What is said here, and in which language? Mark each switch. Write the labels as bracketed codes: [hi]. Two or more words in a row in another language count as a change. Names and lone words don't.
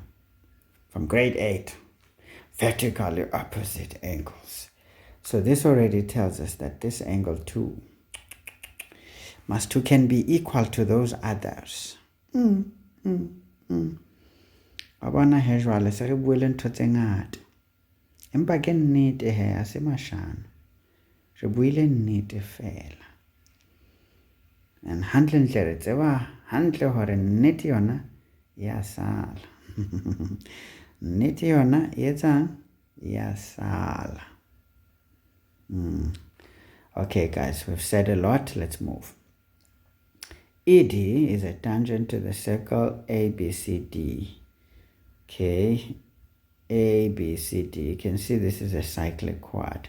[en] From grade 8, vertically opposite angles. So this already tells us that this angle 2 can be equal to those others. [st] Abana he jwale se re buile ntho tse ngata. Empa ke nnete he a se mashano. Re buile nnete fela. And hantle ntle re tseba hantle hore nnete yona ya sala. Nnete yona e etsang ya sala. [en] Okay guys, we've said a lot, let's move. ED is a tangent to the circle ABCD. Okay, ABCD. You can see this is a cyclic chord.